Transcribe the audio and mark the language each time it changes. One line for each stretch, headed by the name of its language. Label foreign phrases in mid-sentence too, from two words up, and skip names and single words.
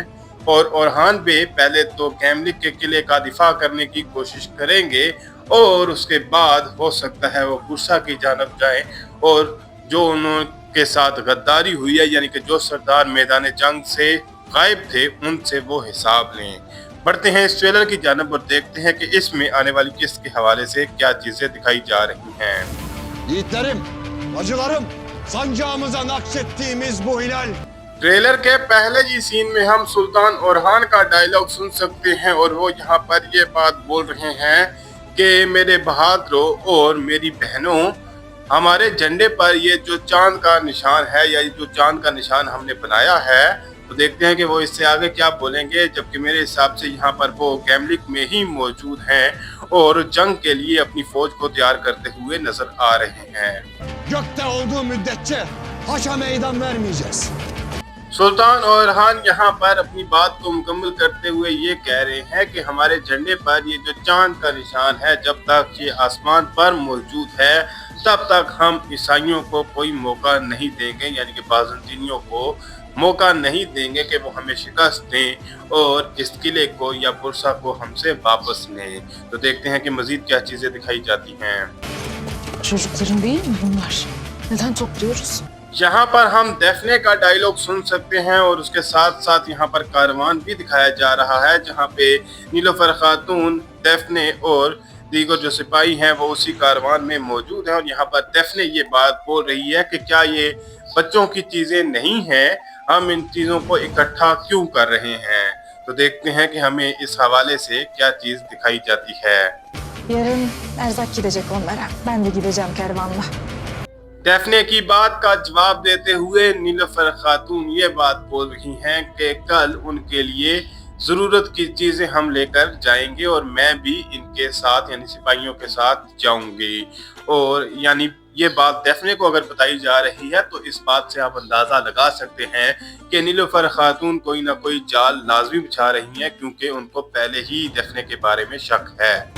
Hindi: और ओरहान बे पहले तो गैमलिक के किले का दिफा करने की कोशिश करेंगे और उसके बाद हो सकता है वो बुरसा की जानब जाएं और जो उनके साथ गद्दारी हुई है, यानी कि जो सरदार मैदान जंग से गायब थे, उनसे वो हिसाब लें। बढ़ते हैं इस ट्रेलर की जानब और देखते हैं कि इसमें आने वाली किस्त के हवाले से क्या चीजें दिखाई जा रही हैं।
Turkish: Yiğitlerim, bacılarım, sancağımıza nakşettiğimiz bu hilal.
Hindi: ट्रेलर के पहले ही सीन में हम सुल्तान ओरहान का डायलॉग सुन सकते हैं और वो यहाँ पर ये बात बोल रहे हैं कि मेरे बहादुरों और मेरी बहनों, हमारे झंडे पर ये जो चांद का निशान है या जो चांद का निशान हमने बनाया है, तो देखते हैं कि वो इससे आगे क्या बोलेंगे। जबकि मेरे हिसाब से यहाँ पर वो गैमलिक में ही मौजूद हैं और जंग के लिए अपनी फौज को तैयार करते हुए नजर आ रहे हैं।
Turkish: Gökte olduğu müddetçe haşa meydan vermeyeceğiz.
Hindi: सुल्तान ओरहान यहाँ पर अपनी बात को मुकम्मल करते हुए ये कह रहे हैं कि हमारे झंडे पर ये जो चांद का निशान है, जब तक ये आसमान पर मौजूद है तब तक हम ईसाइयों को कोई मौका नहीं देंगे, यानी कि बाज़ंतीनियों को मौका नहीं देंगे कि वो हमें शिकस्त दें और इस किले को या बुरसा को हमसे वापस लें। तो देखते हैं कि मजीद क्या चीजें दिखाई जाती हैं।
Turkish: Çocukların değil mi bunlar? Neden topluyoruz?
Hindi: यहाँ पर हम डेफने का डायलॉग सुन सकते हैं और उसके साथ साथ यहाँ पर कारवान भी दिखाया जा रहा है, जहाँ पे नीलोफर खातून, डेफने और दीगर जो सिपाही हैं वो उसी कारवान में मौजूद हैं। और यहाँ पर डेफने ये बात बोल रही है कि क्या ये बच्चों की चीजें नहीं हैं, हम इन चीजों को इकट्ठा क्यों कर रहे हैं। तो देखते हैं कि हमें इस हवाले से क्या चीज दिखाई जाती है।
Turkish: Yarın erzak gidecek onlara. Ben de gideceğim kervanla.
Hindi: डेफने की बात का जवाब देते हुए नीलोफर खातून ये बात बोल रही हैं कि कल उनके लिए जरूरत की चीजें हम लेकर जाएंगे और मैं भी इनके साथ यानी सिपाहियों के साथ जाऊंगी। और यानी ये बात डेफने को अगर बताई जा रही है तो इस बात से आप अंदाजा लगा सकते हैं कि नीलोफर खातून कोई ना कोई जाल लाजमी बिछा रही हैं, क्योंकि उनको पहले ही डेफने के बारे में शक है।